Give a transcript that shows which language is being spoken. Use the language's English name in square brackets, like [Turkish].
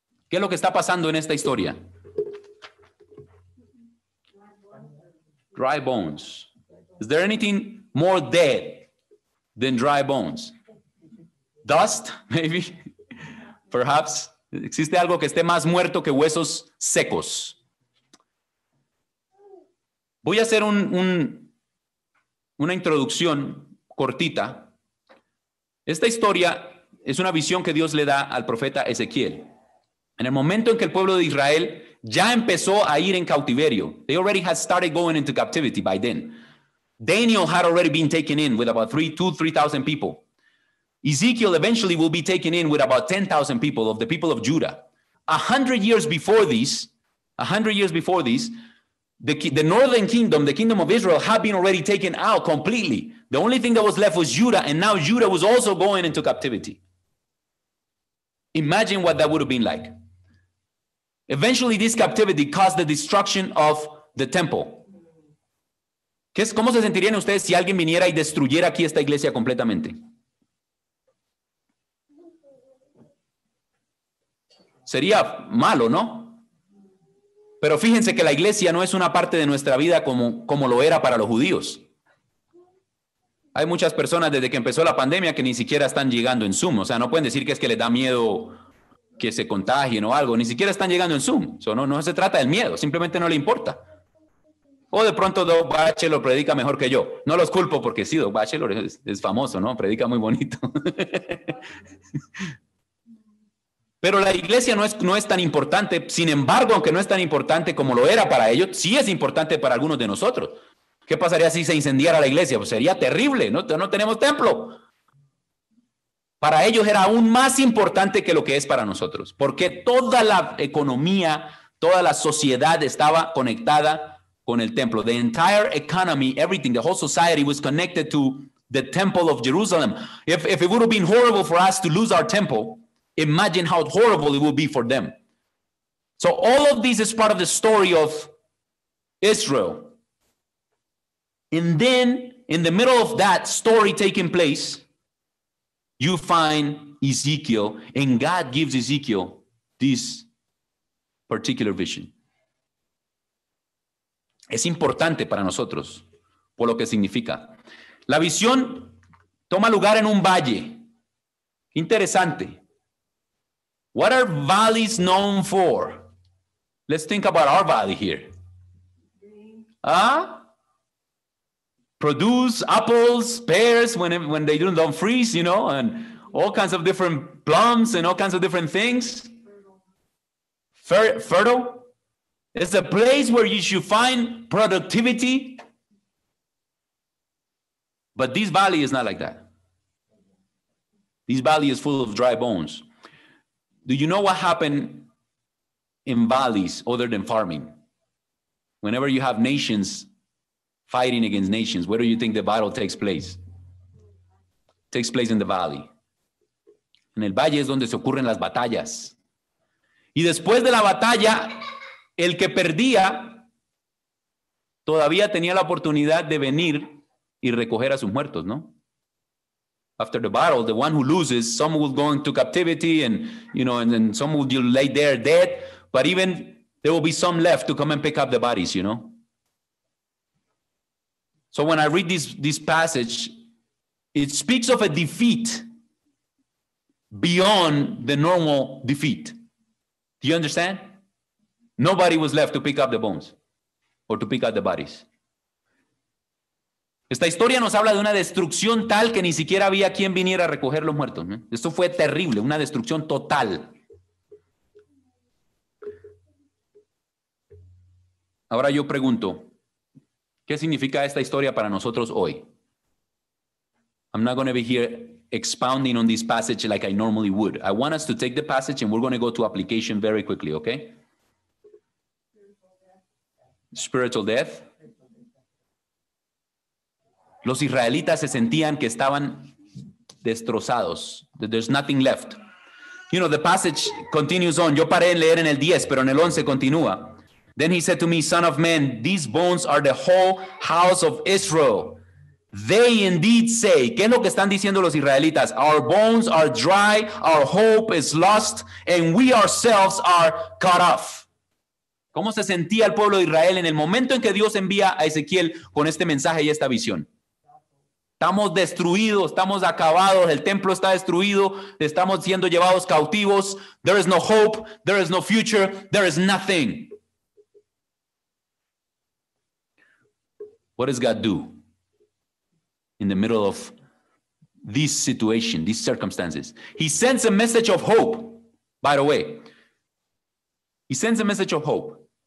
[Spanish] ¿Qué es lo que está pasando en esta historia? [English] Dry bones. Is there anything more dead than dry bones? Dust, maybe? Perhaps. [Spanish] ¿Existe algo que esté más muerto que huesos secos? Voy a hacer un una introducción cortita. Esta historia es una visión que Dios le da al profeta Ezequiel. En el momento en que el pueblo de Israel ya empezó a ir en cautiverio, [English] they already had started going into captivity by then. Daniel had already been taken in with about 3,000 people. Ezekiel eventually will be taken in with about 10,000 people of the people of Judah. 100 years before this, the northern kingdom, the kingdom of Israel, had been already taken out completely. The only thing that was left was Judah, and now Judah was also going into captivity. Imagine what that would have been like. Eventually, this captivity caused the destruction of the temple. [Spanish] ¿Cómo se sentirían ustedes si alguien viniera y destruyera aquí esta iglesia completamente? Sería malo, ¿no? Pero fíjense que la iglesia no es una parte de nuestra vida como lo era para los judíos. Hay muchas personas desde que empezó la pandemia que ni siquiera están llegando en Zoom. O sea, no pueden decir que es que les da miedo que se contagien o algo. Ni siquiera están llegando en Zoom. No se trata del miedo, simplemente no le importa. O de pronto Doug Batchelor predica mejor que yo. No los culpo porque sí, Doug Batchelor es famoso, ¿no? Predica muy bonito. Pero la iglesia no es tan importante. Sin embargo, aunque no es tan importante como lo era para ellos, sí es importante para algunos de nosotros. ¿Qué pasaría si se incendiara la iglesia? Pues sería terrible, no tenemos templo. Para ellos era aún más importante que lo que es para nosotros, porque toda la economía, toda la sociedad estaba conectada con el templo. [English] The entire economy, everything, the whole society was connected to the temple of Jerusalem. If it would have been horrible for us to lose our temple, imagine how horrible it would be for them. So all of this is part of the story of Israel. And then, in the middle of that story taking place, you find Ezekiel, and God gives Ezekiel this particular vision. [Spanish] Es importante para nosotros, por lo que significa. La visión toma lugar en un valle. Interesante. [English] What are valleys known for? Let's think about our valley here. Produce apples, pears when they don't freeze, you know, and all kinds of different plums and all kinds of different things. Fertile. It's a place where you should find productivity. But this valley is not like that. This valley is full of dry bones. Do you know what happened in valleys other than farming? Whenever you have nations fighting against nations, where do you think the battle takes place? It takes place in the valley. [Spanish] En el valle es donde se ocurren las batallas. Y después de la batalla, el que perdía todavía tenía la oportunidad de venir y recoger a sus muertos, ¿no? [English] After the battle, the one who loses, some will go into captivity and then some will lay there dead, but even there will be some left to come and pick up the bodies, you know? So when I read this passage, it speaks of a defeat beyond the normal defeat. Do you understand? Nobody was left to pick up the bones or to pick up the bodies. [Spanish] Esta historia nos habla de una destrucción tal que ni siquiera había quien viniera a recoger los muertos, ¿no? Esto fue terrible, una destrucción total. Ahora yo pregunto, ¿qué significa esta historia para nosotros hoy? [English] I'm not going to be here expounding on this passage like I normally would. I want us to take the passage and we're going to go to application very quickly, okay? Spiritual death. [Spanish] Los israelitas se sentían que estaban destrozados. [English] That there's nothing left. You know, the passage continues on. [Spanish] Yo paré en leer en el 10, pero en el 11 continúa. [English] Then he said to me, Son of man, these bones are the whole house of Israel. They indeed say, [Spanish] ¿qué es lo que están diciendo los israelitas? [English] Our bones are dry, our hope is lost, and we ourselves are cut off. [Spanish] ¿Cómo se sentía el pueblo de Israel en el momento en que Dios envía a Ezequiel con este mensaje y esta visión? Estamos destruidos, estamos acabados, el templo está destruido, estamos siendo llevados cautivos. [English] There is no hope, there is no future, there is nothing. What does God do? in the middle of this situation, these circumstances. He sends a message of hope, by the way. He sends a message of hope.